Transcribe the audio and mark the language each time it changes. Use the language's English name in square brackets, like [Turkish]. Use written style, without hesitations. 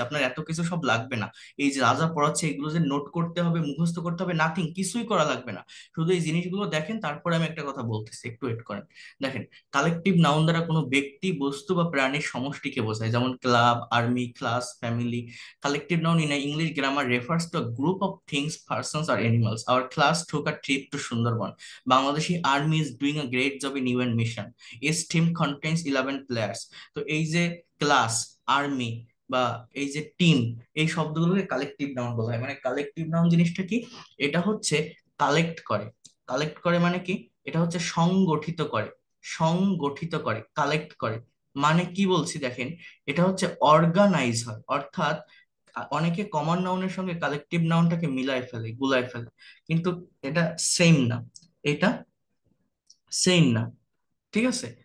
[Bangla] আপনার এত কিছু সব লাগবে না, এই যে রাজা পড়াচ্ছে এগুলো যে নোট করতে হবে, মুখস্থ করতে হবে, নাথিং, কিছুই করা লাগবে না। শুধু এই জিনিসগুলো দেখেন, তারপরে আমি একটা কথা বলতেছি, একটু ওয়েট করেন। দেখেন, কালেকটিভ নাউন দ্বারা কোনো ব্যক্তি, বস্তু বা প্রাণীর সমষ্টিকে বোঝায়, যেমন club, army, class, family. [English] Collective noun in a English grammar refers to a group of things, persons, or animals. Our class took a trip to Sundarban. Bangladeshi Army is doing a great job in UN mission. Its team contains 11 players. [Bangla] তো এই যে class, army বা এই যে team, এই শব্দগুলোকে collective noun বলা হয়। মানে কালেকটিভ নাউন জিনিসটা কি? এটা হচ্ছে কালেক্ট করে। কালেক্ট করে মানে কি? এটা হচ্ছে সংগঠিত করে, সংগঠিত করে, কালেক্ট করে। মানে কি বলছি দেখেন, এটা হচ্ছে অর্গানাইজ হয়, অর্থাৎ অনেকে কমন নাউনের সঙ্গে কালেকটিভ নাউনটাকে মিলাই ফেলে, গুলাই ফেলে, কিন্তু এটা সেম না, এটা সেম না। ঠিক আছে?